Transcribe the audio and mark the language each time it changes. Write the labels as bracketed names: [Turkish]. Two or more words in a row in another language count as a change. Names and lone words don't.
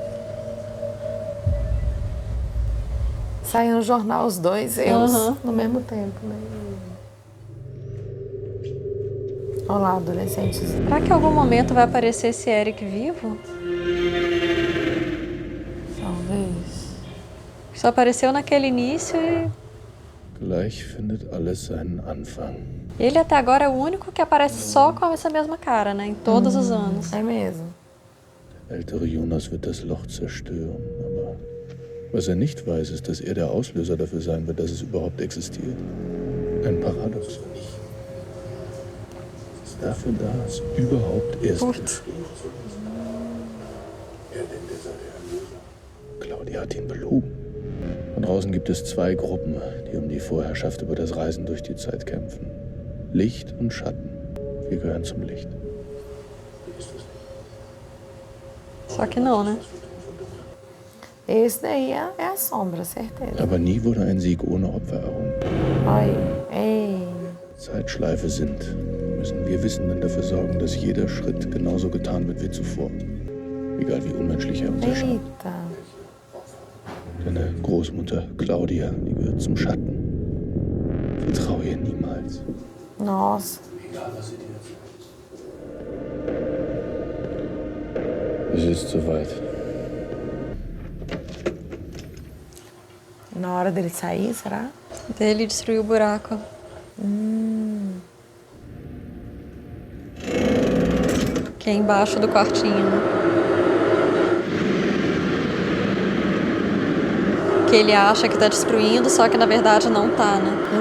[Portuguese] Saiu no jornal os dois, eles, no mesmo tempo, né? Olha lá, adolescentes. Será que em algum momento vai aparecer esse Eric vivo? Talvez. Só apareceu naquele início e... [German] Gleich findet alles seinen Anfang. [Portuguese] Ele até agora é o único que aparece só com essa mesma cara, né? Em todos os anos. É mesmo. [German] Der ältere Jonas wird das Loch zerstören, aber was er nicht weiß, ist, dass er der Auslöser dafür sein wird, dass es überhaupt existiert. Ein Paradoxon. Es ist dafür da, es überhaupt erst entsteht. Claudia hat ihn belogen. Da draußen gibt es zwei Gruppen, die um die Vorherrschaft über das Reisen durch die Zeit kämpfen. Licht und Schatten. Wir gehören zum Licht. [Portuguese] Só que não, né? Esse daí é a sombra, certeza. [German] Aber nie wurde ein Sieg ohne Opfer errungen. [Portuguese] Oi, ei. [German] Zeitschleife sind, müssen wir Wissenden dafür sorgen, dass jeder Schritt genauso getan wird wie zuvor. Egal wie unmenschlich er uns erscheint. [Portuguese] Eita. [German] Deine Großmutter Claudia, die gehört zum Schatten. Vertraue ihr niemals. [Portuguese] Nossa. [German] Egal, was sie dir erzählt. Es ist soweit. [Portuguese] Na hora dele sair, será? Dele destruir o buraco. Que é embaixo do quartinho, né? Que ele acha que tá destruindo, só que na verdade não tá, né?